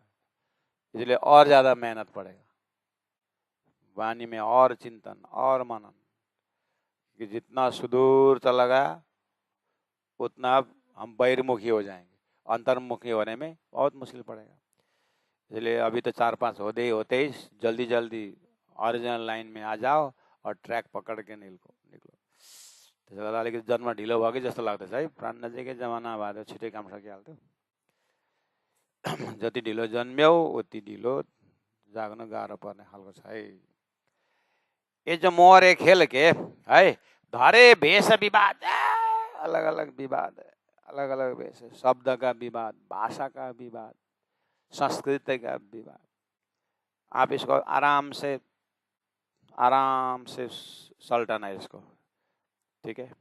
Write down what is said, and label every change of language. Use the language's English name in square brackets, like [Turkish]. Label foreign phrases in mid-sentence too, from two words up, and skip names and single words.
[Hindi] इसलिए और ज्यादा मेहनत पड़ेगा, वाणी में और चिंतन और मनन, कि जितना सुदूर चला गया उतना हम बहिर्मुखी हो जाएंगे, अंतर्मुखी होने में बहुत मुश्किल पड़ेगा। इसलिए अभी तो 4-5 होते ही जल्दी जल्दी [English] original line [Hindi] में आ जाओ और ट्रैक पकड़ के निकलो। [Nepali] त्यसो गर्दा अलिकति जन्म ढिलो भयो कि जस्तो लाग्दैछ है। प्राण नजिकै जमाना भए त छिटै काम सकिहाल्थ्यो। जति ढिलो जन्म्यौ उति ढिलो जाग्न गाह्रो पर्ने खालको छ है। [Hindi] ये जो मोहरे खेल के है, धरे भेष विवाद, अलग अलग विवाद है, अलग अलग भेष, शब्द का विवाद, भाषा का विवाद, संस्कृति का विवाद। आप इसको आराम से सल्टाना इसको, ठीक है।